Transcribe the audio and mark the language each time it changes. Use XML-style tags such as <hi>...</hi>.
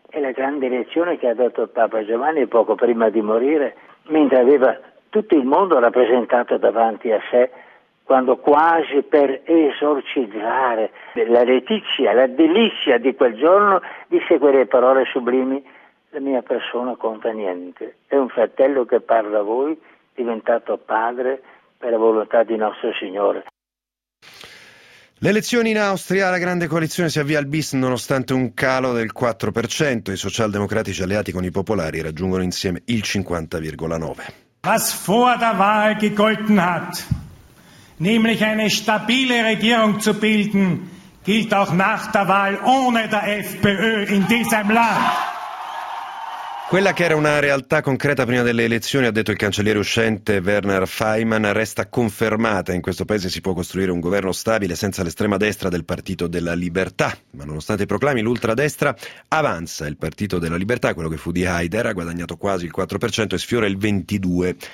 <it>È la grande lezione che ha dato Papa Giovanni poco prima di morire, mentre aveva tutto il mondo rappresentato davanti a sé, quando quasi per esorcizzare la letizia, la delizia di quel giorno, disse quelle parole sublimi: la mia persona conta niente, è un fratello che parla a voi, diventato padre per la volontà di nostro Signore. Le elezioni in Austria, la grande coalizione si avvia al bis nonostante un calo del 4%, i socialdemocratici alleati con i popolari raggiungono insieme il 50,9%.</it> <de>was vor der Wahl gegolten hat, nämlich eine stabile Regierung zu bilden, gilt auch nach der Wahl ohne der FPÖ in diesem Land.</de> <it>Quella che era una realtà concreta prima delle elezioni, ha detto il cancelliere uscente Werner Faymann, resta confermata. In questo paese si può costruire un governo stabile senza l'estrema destra del Partito della Libertà. Ma nonostante i proclami, l'ultradestra avanza. Il Partito della Libertà, quello che fu di Haider, ha guadagnato quasi il 4% e sfiora il 22%.</it>